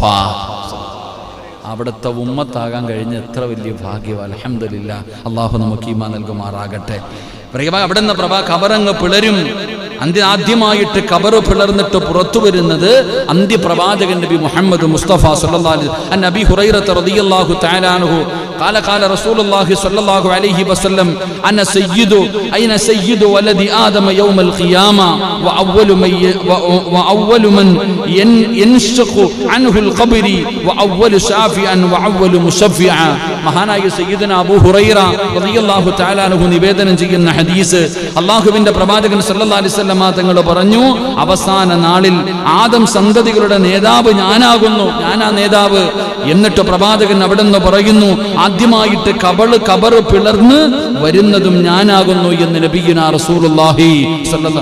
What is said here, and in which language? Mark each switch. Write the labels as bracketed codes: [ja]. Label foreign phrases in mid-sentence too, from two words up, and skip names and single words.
[ml] അവിടുത്തെ ഉമ്മത്താകാൻ കഴിഞ്ഞ എത്ര വലിയ ഭാഗ്യം! [ar] الحمد لله. [ml] അള്ളാഹു നമുക്ക് ഈമാൻ നൽകുമാറാകട്ടെ. അവിടെ നിന്ന് ഖബറങ്ങ് പിളരും. ആദ്യമായിട്ട് ഖബറ് പിളർന്നിട്ട് പുറത്തു വരുന്നത് അന്ത്യപ്രവാചകൻ നബി മുഹമ്മദ് മുസ്തഫ [ar] صلى الله عليه وسلم. عن أبي هريرة رضي الله تعالى عنه قال قال رسول الله صلى الله عليه وسلم انا سيد اين سيد ولد ادم يوم القيامه واول من ينشق عنه القبر واول شافعا واول مشفعا. [ml] മഹാനായ സയ്യിദുന അബൂ ഹുറൈറ [ar] رضي الله تعالى عنه [ml] നിവേദനം ചെയ്യുന്ന ഹദീസ്, അല്ലാഹുവിന്റെ പ്രവാചകൻ [ar] صلى الله عليه وسلم [ml] തങ്ങൾ പറഞ്ഞു, അവസാന നാളിൽ ആദം സന്തതികളുടെ നേതാവ് ഞാനാകുന്നു, ഞാനാ നേതാവ്. എന്നിട്ട് പ്രവാചകൻ അവിടെ നിന്ന് പറയുന്നു, ആദ്യമായിട്ട് ഖബറ് പിളർന്ന് വരുന്നതും ഞാനാകുന്നു എന്ന് [ar] نبينا رسول الله صلى الله.